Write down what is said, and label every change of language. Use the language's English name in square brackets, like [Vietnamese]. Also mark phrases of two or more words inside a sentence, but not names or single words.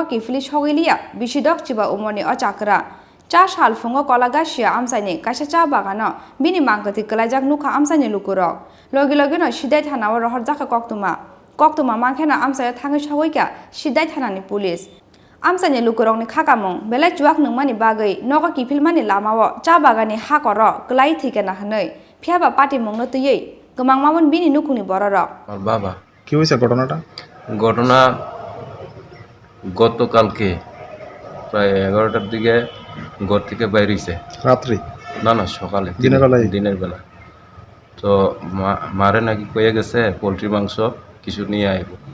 [Kok Borok] kifli shogilia bisidok chiba umoni o chakra cha sal Phung Kolagachia Amchaini Kaisa Chabagano bini Mangkwthwi Klaijak nukha Amchaini lukurok logi logi no sidai thanao rohorjaka koktoma Mankhana Amchai thangi shogoika sidai thanani police Amchaini lukurokni khakamung belai chuak nungmani bagai nogo kifilmani lamao Chabagani hakoro klai thikena hanai phiaba pati mungno tuyei gomangmamon bini nukuni bororok [Bangla] বাবা কি হয়েছে ঘটনাটা? ঘটনা গতকালকে প্রায় 11টার দিকে ঘর থেকে বাইরে হইছে রাত্রি না না সকালে দিনের বেলা তো মারে নাকি কয়ে গেছে পোলট্রি মাংস কিছু নিয়ে আইব